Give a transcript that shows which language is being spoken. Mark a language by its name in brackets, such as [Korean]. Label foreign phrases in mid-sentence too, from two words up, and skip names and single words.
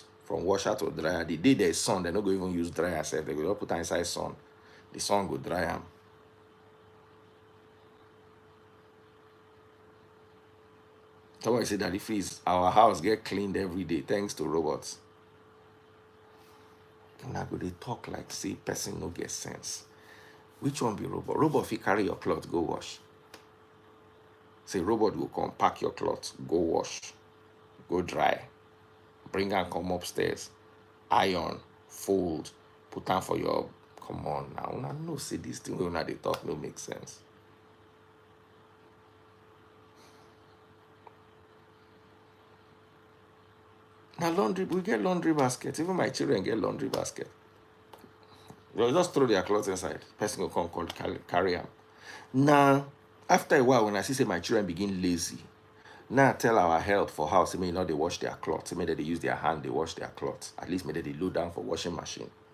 [Nigerian Pidgin] From washer to dryer. The day there's sun, they're not going to even use dryer. They go put them inside sun. The sun go dry them. Somebody say that if our house get cleaned every day thanks to robots. Now go they talk like say person no get sense. Which one be robot? Robot if you carry your clothes, go wash. Say robot will come pack your clothes, go wash, go dry, bring and come upstairs, iron, fold, put them for your Come on now. Una no say this thing when they talk no make sense. Now laundry, we get laundry basket. Even my children get laundry basket. They'll just throw their clothes inside. Person will come call carry them. Now, after a while, when I see say my children begin lazy, now I tell our help for house, say, may not they wash their clothes. Maybe they use their hand, they wash their clothes. At least maybe they load down for washing machine.